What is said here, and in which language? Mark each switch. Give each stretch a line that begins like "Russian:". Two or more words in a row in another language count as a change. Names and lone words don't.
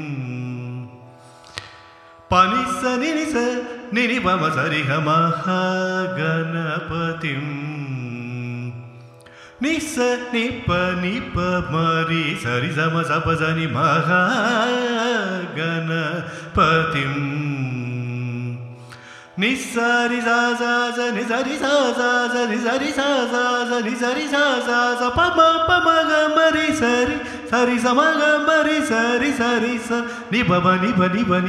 Sanskrit: पनिस निनिस निनिपम सरिगमः गणपतिं निस निप निप मरि सरि सम सप सनि महा गणपतिं निसरि सा सा स नि सरि सा सा स नि सरि सा सा स नि सरि सा सा स प म ग मरि सरि सरि स म ग मरि सरि सरि स नि ब नि ब नि ब